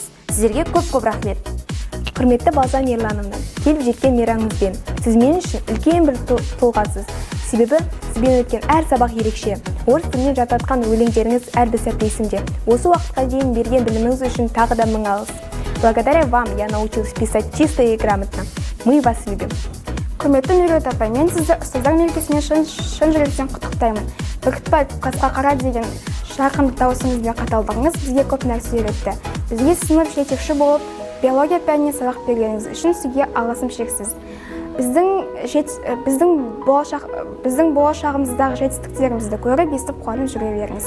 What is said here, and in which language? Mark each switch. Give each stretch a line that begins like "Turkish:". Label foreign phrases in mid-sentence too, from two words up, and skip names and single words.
Kazakh: Сіздерге көп рахмет. Құрметті Балзан Ерланымнан, келіп жеткен мейрамыңызбен, сіз мен үшін үлкен бір тұлғасыз. Себебі сізбен өткен әр сабақ ерекше. Орыс тілінен жататқан өлеңдеріңіз әрбір сәтте есімде. Осы уақытқа дейін берген біліміңіз үшін тағы да мың алғыс.
Russian: Благодаря вам я научилась писать чисто и грамотно. Мы вас любим.
Kazakh: Құрметті Меруерт апай, мен сізді ұстаздар мерекесіне шын жүректен құттықтаймын. Бүркітбай қасқа қара деген жарқын дауысыңызбен қаталдығыңыз бізге көп нәрсе үйретті. Бізге сынып жетекші болып, биология пәнінен сабақ бергеніңіз үшін сізге алғысым шексіз. Біздің болашағымыздағы жетістіктерімізді көріп, естіп қуанып жүре беріңіз.